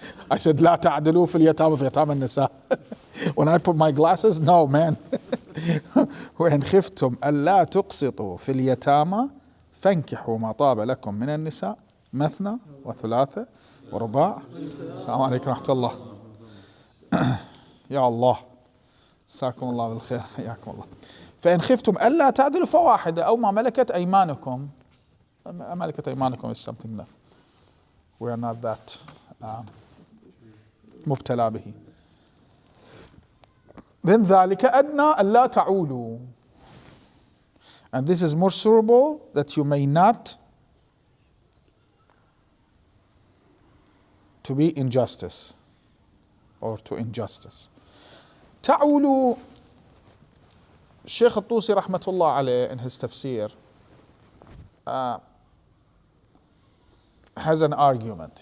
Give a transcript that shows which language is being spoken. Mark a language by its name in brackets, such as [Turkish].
[Arabic] I said لا تعدلوا في اليتامى في يتامى النساء. [English] When I put my glasses, no man. [Arabic] وإن خفتم ألا تقسطوا في اليتامى فانكحوا ما طاب لكم من النساء مثنى وثلاثة ورباع. السلام عليكم ورحمة الله. يا الله مساكم الله بالخير حياكم الله. فإن خفتم ألا تعدلوا فواحدة أو ما ملكت أيمانكم. [English] ملكت أيمانكم is something that we are not that مبتلى به. [Arabic] Then ذلك أدنى ألا تعولوا. [English] And this is more suitable that you may not to be injustice or to injustice. [Arabic] تعولوا. [English] Shaykh al-Tusi rahmatullah alayh in his tafsir has an argument.